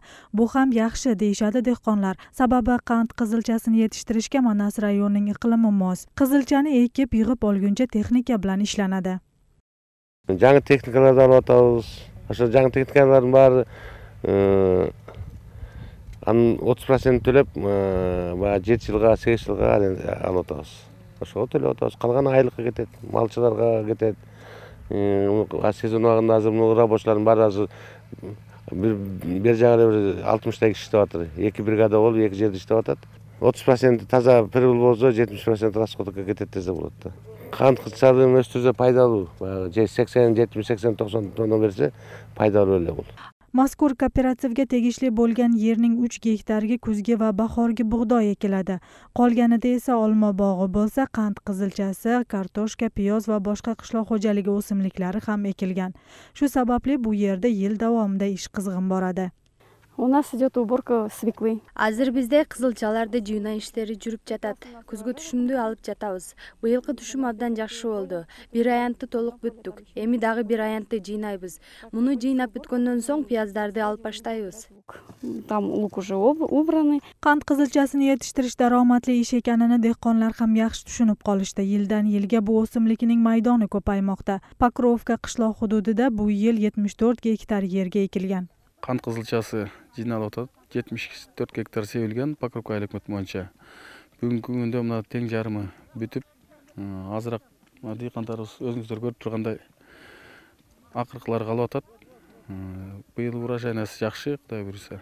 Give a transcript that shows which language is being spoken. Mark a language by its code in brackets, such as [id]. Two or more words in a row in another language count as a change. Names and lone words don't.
[uz] Bu ham yaxshi deyishadi dehqonlar. Sababi qand qizilchasini yetishtirishga Manas rayonining iqlimi mos. Qizilchani ekib, yig'ib olguncha texnika bilan ishlanadi. Yangi texnikalardan olyapmiz. O'sha yangi texnikalarning bari 30% to'lab, 7 yilga, 8 yilga olyapmiz. [ky] Ошо төлөп атабыз. Калган айлыкка кетет, малчыларга кетет. Сезон убагында азыр рабочылардын баары азыр бир жагы 60 киши иштеп атат. 2 бригада болуп, 2 жерде иштеп атат. 30% таза прибыль болсо, 70% расходка кетет десе болот да. Канд кызылчасын өстүрсө пайдалуу. 80, 70, 80, 90 тонна берсе пайдалуу эле бул. [uz] Mazkur kooperativga tegishli bo'lgan yerning 3 gektariga kuzgi va bahorgi bug'doy ekiladi. Qolganida esa olma bog'i bo'lsa, qand qizilchasi, kartoshka, piyoz va boshqa qishloq xo'jaligi o'simliklari ham ekilgan. Shu sababli bu yerda yil davomida ish qizg'in boradi. [ru] У нас идет уборка свеклы. [ky] Азыр бизде кызылчаларды жыйнаа иштери жүрүп жатат. Күзгү түшүмдү алып жатабыз. Быйылкы түшүм абдан жакшы болду. Бир аянтты толук бүттүк. Эми дагы бир аянтты жыйнайбыз. Муну жыйнап бүткөндөн соң пияздарды алып баштайбыз. [ru] Там лук уже убраны. [uz] Qand qizilchasini yetishtirish daromadli ish ekanini dehqonlar ham yaxshi tushunib qolishdi. Yildan yilga bu o'simlikning maydoni ko'paymoqda. Pokrovka qishloq hududida bu yil 74 gektar yerga ekilgan. Qand qizilchasi [ky] жыйналып атат. 74 гектар себилген Покровка айлык мөт боюнча. Бүгүнкү күндө мына тең жарымы бүтүп, азыраак дыйкандарыбыз өзүңүздөр көрүп тургандай акыркылар калып атат. Быйыл урожайнасы жакшы, Кудай буйруса.